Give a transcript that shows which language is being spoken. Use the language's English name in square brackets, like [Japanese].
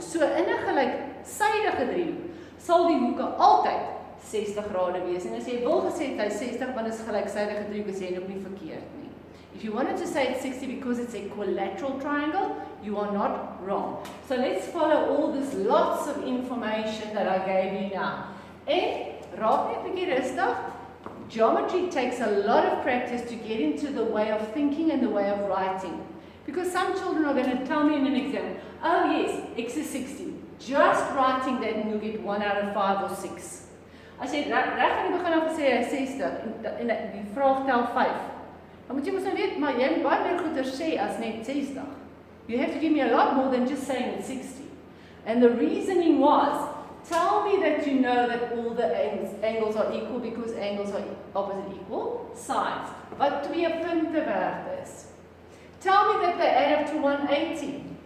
[Afrikaans] So in 'n gelyksydige driehoek sal die hoeke altyd 60 grade wees. En as jy wil gesê het hy 60 want dit is gelyksydige driehoek, is jy ook nie verkeerd nie. [English] If you wanted to say it's 60 because it's a equilateral triangle, you are not wrong. So let's follow all this lots of information that I gave you now. [Afrikaans] En raak net 'n bietjie rustig. [English] Geometry takes a lot of practice to get into the way of thinking and the way of writing. Because some children are going to tell me in an exam, oh yes, x is 60. Just writing that and you'll get 1 out of 5 or 6. [Afrikaans] As jy reg aan die begin af gesê hy 60 en die vraag tel 5. Dan moet jy mos nou weet, maar jy moet baie meer goeie sê as net 60. [English] You have to give me a lot more than just saying it's 60. And the reasoning was, tell me that you know that all the angles are equal because angles are opposite equal sides. [Afrikaans] Wat 2 punte werd is. [English] Tell me that they add up to 180.